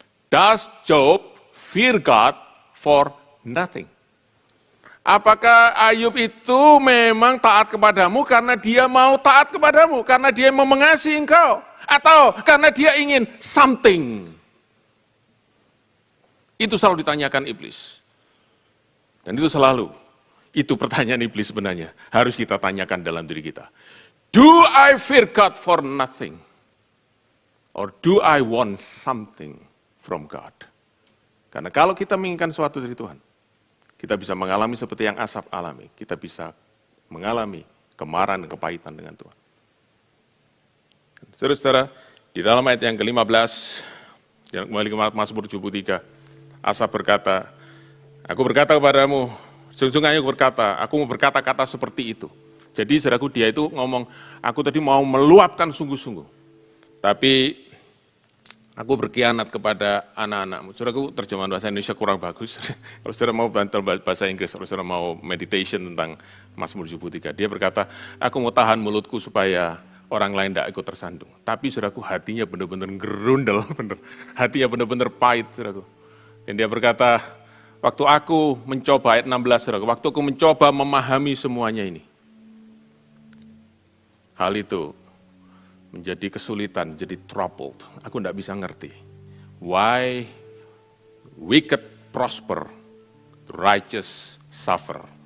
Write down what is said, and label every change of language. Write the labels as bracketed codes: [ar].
[en] Does Job fear God for nothing? [id] Apakah Ayub itu memang taat kepadamu karena dia mau taat kepadamu, karena dia mau mengasihi engkau, atau karena dia ingin something? Itu selalu ditanyakan iblis. Dan itu pertanyaan iblis sebenarnya, harus kita tanyakan dalam diri kita. [en] Do I fear God for nothing? Or do I want something from God? [id] Karena kalau kita menginginkan sesuatu dari Tuhan, kita bisa mengalami seperti yang Asaf alami. Kita bisa mengalami kemarahan dan kepahitan dengan Tuhan. Saudara-saudara, di dalam ayat yang ke-15, yang kembali ke Mazmur 73, Asaf berkata, aku berkata kepadamu, sesungguhnya aku berkata, aku mau berkata-kata seperti itu. Jadi saudaraku, dia itu ngomong, aku tadi mau meluapkan sungguh-sungguh. Tapi aku berkhianat kepada anak-anakmu. Saudaraku, terjemahan bahasa Indonesia kurang bagus. Kalau saudara mau bantu bahasa Inggris, kalau saudara mau meditation tentang Mazmur 73, dia berkata, aku mau tahan mulutku supaya orang lain tidak ikut tersandung. Tapi saudaraku, hatinya benar-benar gerundel, benar. Hatinya benar-benar pahit, saudaraku. Dan dia berkata, waktu aku mencoba, ayat 16, saudaraku, waktu aku mencoba memahami semuanya ini, hal itu menjadi kesulitan, jadi troubled. Aku tidak bisa ngerti. [en] Why wicked prosper, righteous suffer.